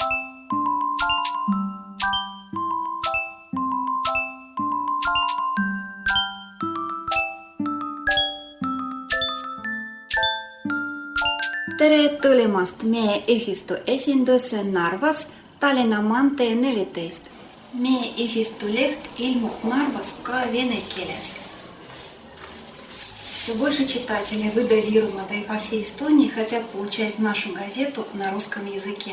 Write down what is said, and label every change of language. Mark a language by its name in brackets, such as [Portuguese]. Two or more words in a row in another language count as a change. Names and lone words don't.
[Estonian] Tere tulemast meie ühistu esindusse Narvas, Tallinna maantee 14. Meie ühistu leht ilmub Narvas ka vene keeles. [Russian] Все больше читателей выдавируемого и по всей Эстонии хотят получать нашу газету на русском языке.